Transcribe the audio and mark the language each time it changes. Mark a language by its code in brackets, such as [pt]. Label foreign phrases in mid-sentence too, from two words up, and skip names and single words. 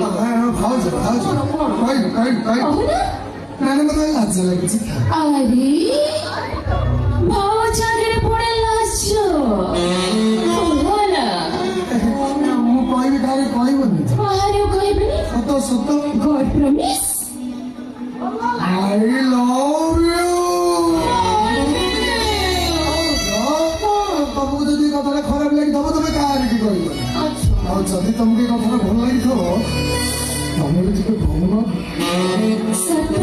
[or] ଭାଉଜ କହିବି ନାଇଁ ମତେ ଲାଜ ଲାଗୁଛି। ଆରେ ଭାଉଜ ଆଗରେ ପୁଣି ଲାଜ ଭଲ। ମୁଁ କହିବି କାହାରି କହିବନି। ବାହାରେ କହିବିନି। ସତ ସତ [en] God promise. I love you। [or] ତମକୁ ଯଦି ଏ କଥାଟା ଖରାପ ଲାଗିଥିବ ତମେ କାହାରିକି କହିବନି। ଆଉ ଯଦି ତମକୁ ଏ କଥାଟା ଭଲ ଲାଗିଥିବ ତମେ ବି ଟିକେ କହୁନ।